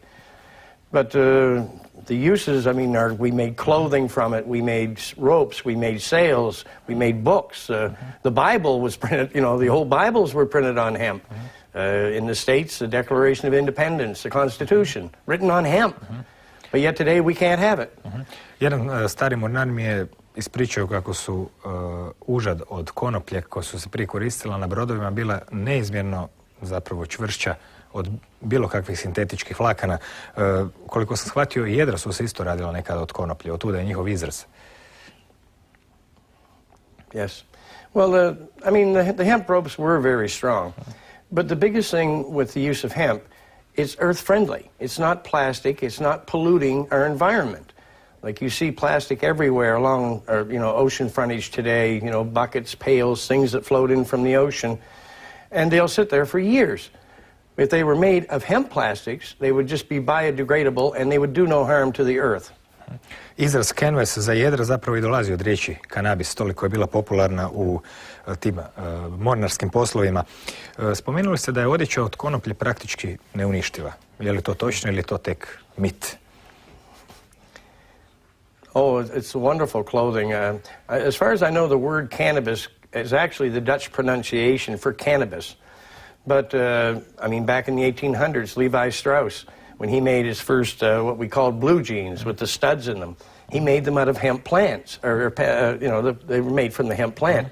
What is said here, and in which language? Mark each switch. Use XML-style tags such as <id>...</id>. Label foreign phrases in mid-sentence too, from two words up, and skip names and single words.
<en>But the uses, I mean, we made clothing from it, we made ropes, we made sails, we made books. The Bible was printed, the whole Bibles were printed on hemp. In the States, the Declaration of Independence, the Constitution, written on hemp. But yet today we can't have it.</en> <hr>Jedan stari mornar mi je ispričao kako su užad od konoplje koja su se prije koristila na brodovima bila neizmjerno zapravo čvršća od bilo kakvih sintetičkih vlakana. Koliko sam shvatio, i jedra su se isto radila nekada od konoplje, od tuda je njihov izraz.</hr> <en>Yes. Well, I mean, the hemp ropes were very strong. But the biggest thing with the use of hemp, it's earth-friendly. It's not plastic. It's not polluting our environment. Like you see plastic everywhere along, ocean frontage today, buckets, pails, things that float in from the ocean, and they'll sit there for years. if they were made of hemp plastics, they would just be biodegradable and they would do no harm to the earth.</en> <hr>Izraz canvas za jedra zapravo i dolazi od riječi kanabis, toliko je bila popularna u tim mornarskim poslovima. Spomenuli ste da je odjeća od konoplje praktički neuništiva. Je li to točno ili je to tek mit?</hr> <en>Oh, it's wonderful clothing. As far as I know, the word cannabis is actually the Dutch pronunciation for cannabis. But, I mean, back in the 1800s, Levi Strauss, when he made his first, what we called blue jeans with the studs in them, he made them out of hemp plants, or they were made from the hemp plant.</en>